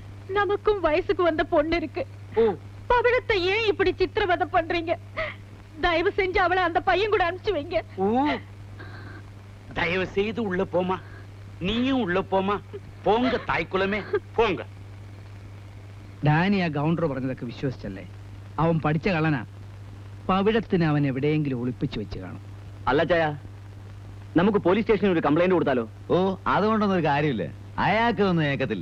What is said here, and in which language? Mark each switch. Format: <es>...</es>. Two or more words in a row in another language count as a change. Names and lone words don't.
<ta>நமக்கும் வயசுக்கு வந்த பொண்ணு இருக்கு. பவிழத்தை ஏன் இப்படி சித்திரவதை பண்றீங்க? தயவு செஞ்சு அவளை அந்த பையன் கூட அனுப்பிச்சு வைங்க. தயவு செய்து உள்ள போமா, நீயும் உள்ள போமா. போங்க தாய்க்குளமே போங்க.</ta> <ml>ഡാനി ആ ഗൗണ്ടർ പറഞ്ഞതൊക്കെ വിശ്വസിച്ചല്ലേ? അവൻ പഠിച്ച കള്ളനാ. പവിഴത്തിന് അവൻ എവിടെയെങ്കിലും ഒളിപ്പിച്ചു വെച്ച് കാണും. അല്ല ചായ, നമുക്ക് പോലീസ് സ്റ്റേഷനിൽ ഒരു കംപ്ലൈന്റ് കൊടുത്താലോ? ഓ, അതുകൊണ്ടൊന്നും ഒരു കാര്യമില്ല. അയാൾക്ക് ഒന്നും ഏക്കത്തില്ല.</ml>